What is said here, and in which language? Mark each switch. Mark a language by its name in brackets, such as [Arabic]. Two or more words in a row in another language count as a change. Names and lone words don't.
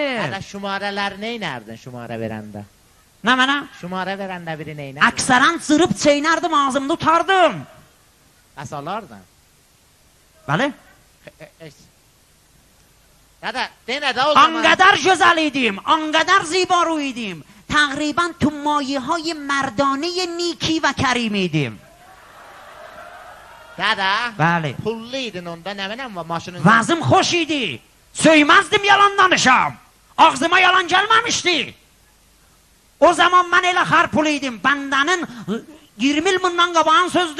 [Azerbaijani] Hələ şumarələr neynərdin şumarə verəndə? nə mənə? Şumarə verəndə biri neynərdin? Əksərən cırıb çeynərdim ağzımda tutardım Bəs alardın? Bəli Dədə, denə də o zaman آنقدر gözəl idim, [Persian] آنقدر زیبارو idim. تقریبا تو مایه های مردانه نیکی و کریم idim. [Azerbaijani] Dədə, Bəli. pullu idin onda, nə mənəm var maşının? Vazım xoş idi. Söyməzdim yalan danışam. Ağzıma yalan gəlməmişdi. O zaman mən elə xarpul idim. Bəndənin 20 il bundan qabağın sözdür.